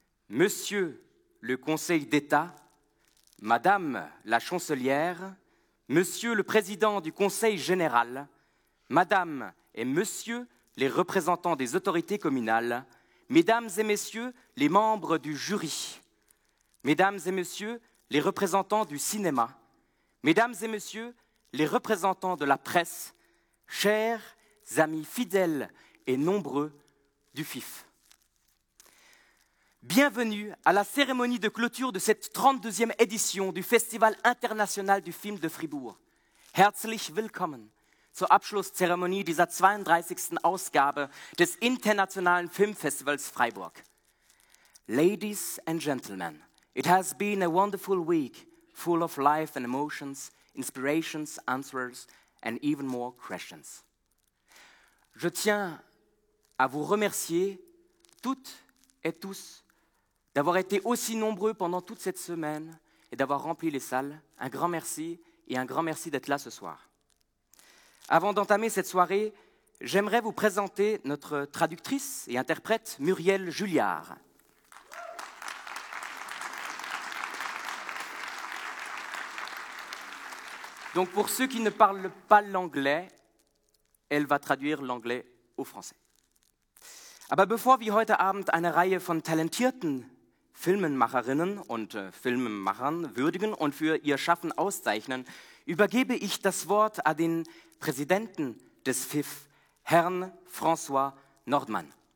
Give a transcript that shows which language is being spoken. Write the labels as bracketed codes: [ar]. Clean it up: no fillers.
[fr] Monsieur le Conseil d'État, Madame la Chancelière, Monsieur le Président du Conseil général, Madame et Monsieur les représentants des autorités communales, Mesdames et Messieurs les membres du jury, Mesdames et Messieurs les représentants du cinéma, Mesdames et Messieurs les représentants de la presse, chers amis fidèles et nombreux du FIF. Bienvenue à la cérémonie de clôture de cette 32e édition du Festival international du Film de Fribourg. [de] Herzlich willkommen zur Abschlusszeremonie dieser 32. Ausgabe des Internationalen Filmfestivals Freiburg. [en] Ladies and gentlemen, it has been a wonderful week, full of life and emotions, inspirations, answers, and even more questions. [fr] Je tiens à vous remercier toutes et tous d'avoir été aussi nombreux pendant toute cette semaine et d'avoir rempli les salles. Un grand merci et un grand merci d'être là ce soir. Avant d'entamer cette soirée, j'aimerais vous présenter notre traductrice et interprète Muriel Julliard. Donc pour ceux qui ne parlent pas l'anglais, elle va traduire l'anglais au français. [de] Aber bevor wir heute Abend eine Reihe von talentierten Filmemacherinnen und Filmemachern würdigen und für ihr Schaffen auszeichnen, übergebe ich das Wort an den Präsidenten des FIF, Herrn François Nordmann.